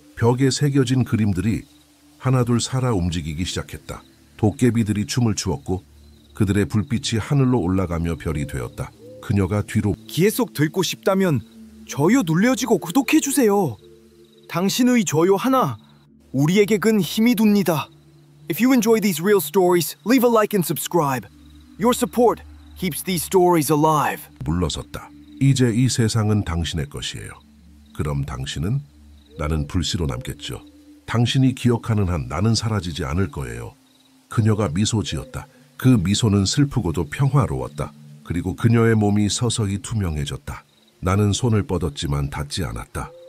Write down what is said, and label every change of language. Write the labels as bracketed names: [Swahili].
[Korean] 벽에 새겨진 그림들이 하나둘 살아 움직이기 시작했다. 도깨비들이 춤을 추었고 그들의 불빛이 하늘로 올라가며 별이 되었다. 그녀가 뒤로 기회 속 듣고 싶다면 좋아요 눌러주고 구독해주세요. 당신의 좋아요 하나 우리에게 큰 힘이 됩니다. [English] If you enjoy these real stories, leave a like and subscribe. Your support keeps these stories alive. [Korean] 물러섰다. 이제 이 세상은 당신의 것이에요. 그럼 당신은? 나는 불씨로 남겠죠. 당신이 기억하는 한 나는 사라지지 않을 거예요. 그녀가 미소 지었다. 그 미소는 슬프고도 평화로웠다. 그리고 그녀의 몸이 서서히 투명해졌다. 나는 손을 뻗었지만 닿지 않았다.